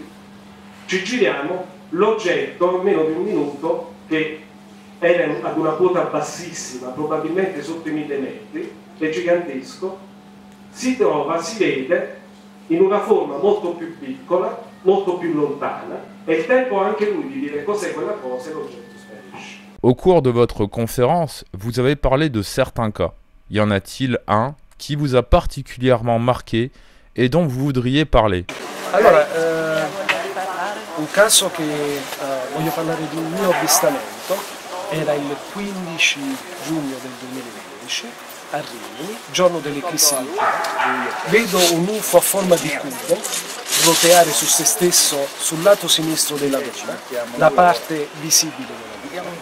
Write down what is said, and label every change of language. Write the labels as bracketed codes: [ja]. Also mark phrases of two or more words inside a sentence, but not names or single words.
[it] Ci giriamo, l'oggetto, in meno di un minuto, che era ad una quota bassissima, probabilmente sotto i 1000 metri, è gigantesco, si trova, si vede in una forma molto più piccola, molto più lontana, e il tempo anche lui di dire cos'è quella cosa e l'oggetto sparisce. [fr] Au cours de votre conférence, vous avez parlé de certains cas. Y en a-t-il un qui vous a particulièrement marqué et dont vous voudriez parler? [it] Allora, un caso che voglio parlare di un mio avvistamento era il 15 giugno del 2012 a Rimini, giorno dell'eclissi di Luna. Vedo un UFO a forma di cubo roteare su se stesso sul lato sinistro della Luna, la parte visibile della Luna.